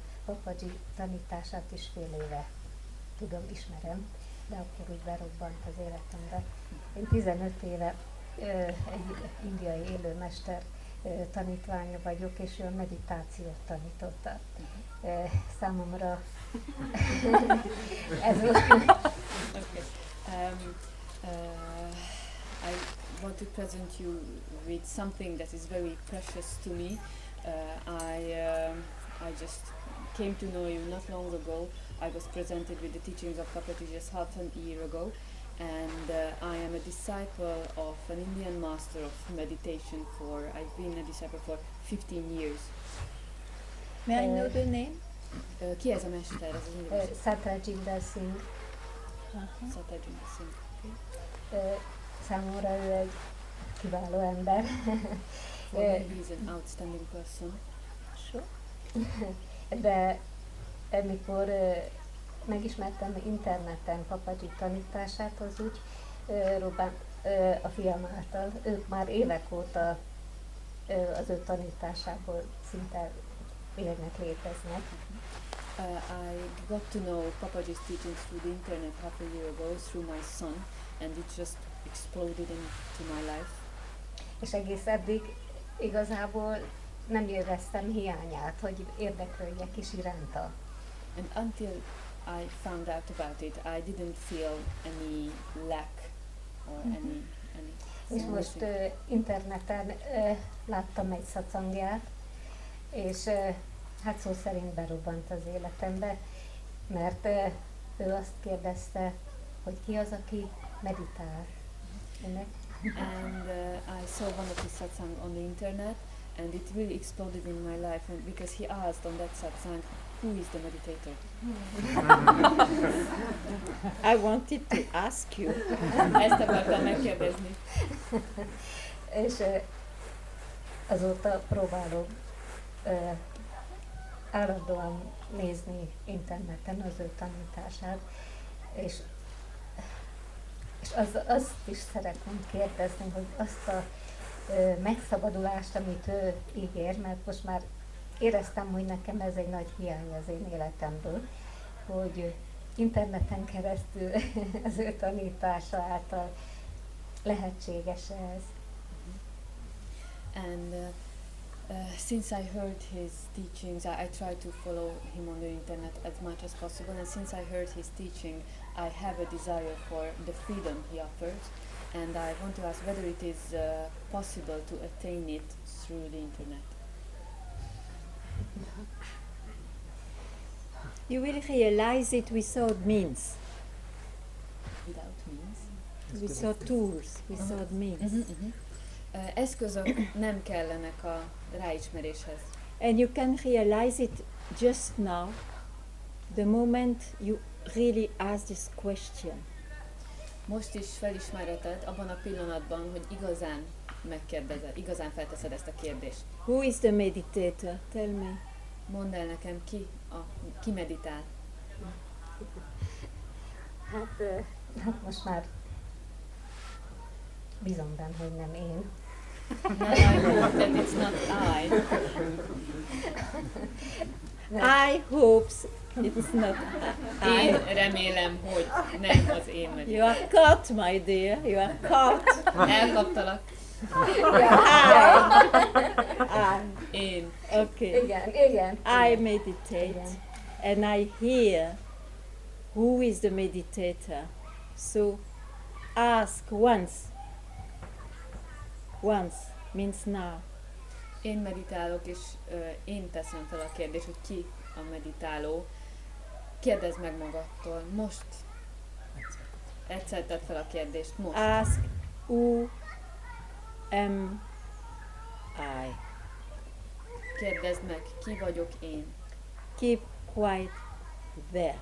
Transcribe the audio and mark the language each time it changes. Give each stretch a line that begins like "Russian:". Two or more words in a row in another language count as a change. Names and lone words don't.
Hungarian: Papaji tanítását is fél éve tudom, ismerem, de akkor úgy berobbant az életembe. Én 15 éve egy indiai élőmester tanítványa vagyok, és ő a meditációt tanította. Számomra ez volt.
English: Okay. I want to present you with something that is very precious to me. I just came to know you not long ago. I was presented with the teachings of Papaji just half a year ago, and I am a disciple of an Indian master of meditation I've been a disciple for 15 years. May I know the name?
Hungarian: Ki ez a mester? Ez az indiai Satrajinder Singh. Satrajinder Singh. Számomra ő egy kiváló ember.
English: For me, he's an outstanding person.
Hungarian: De amikor megismertem interneten Papaji tanítását, az úgy robbant a fiam által. Ők már évek óta az ő tanításából szinte élnek, léteznek.
English: I got to know Papaji's teachings through the internet half a year ago through my son, and it just exploded into my life.
Hungarian: És egész eddig igazából nem éreztem hiányát, hogy érdeklődjek is iránta.
English: And until I found out about it, I didn't feel any lack or any
Hungarian: És most interneten láttam egy szacangját, és hát szó szerint berobbant az életembe, mert ő azt kérdezte, hogy ki az, aki meditál.
English: And I saw one of his satsang on the internet, and it really exploded in my life, and because he asked on that satsang, who is the meditator? I wanted to ask you.
Hungarian: Ezt akartam megkérdezni. És azóta próbálom állandóan nézni interneten az ő tanítását, és azt is szeretném kérdezni, hogy azt a megszabadulást, amit ő ígér, mert most már éreztem, hogy nekem ez egy nagy hiány az én életemből, hogy interneten keresztül az ő tanítása által lehetséges ez.
English: And since I heard his teachings, I try to follow him on the internet as much as possible, and since I heard his teaching, I have a desire for the freedom he offers, and I want to ask whether it is possible to attain it through the internet. You will realize it without means, Without means? without tools, without means.
Hungarian: Eszközök nem kellenek a ráismeréshez.
English: And you can realize it just now, the moment you really ask this question.
Hungarian: Most is felismerheted abban a pillanatban, hogy igazán megkérdezed, igazán felteszed ezt a kérdést.
English: Who is the meditator? Tell me.
Hungarian: Mondd el nekem, ki meditál. Hát most már bízom benne, hogy nem én.
English: Now I hope that it's not I. I hope it's not
Hungarian: Én
English: I.
Hungarian: remélem, hogy nem az én vagyok.
English: You are caught, my dear. You are caught.
Hungarian: Elkaptalak.
English: I.
Hungarian: Én.
English: Okay.
Hungarian: Igen.
English: I meditate
Hungarian: Igen.
English: and I hear who is the meditator. So ask once. Once means now.
Hungarian: Én meditálok, és én teszem fel a kérdést, hogy ki a meditáló. Kérdezd meg magadtól. Most. Egyszer tedd fel a kérdést. Most.
English: Ask who am I.
Hungarian: Kérdezd meg, ki vagyok én.
English: Keep quiet there.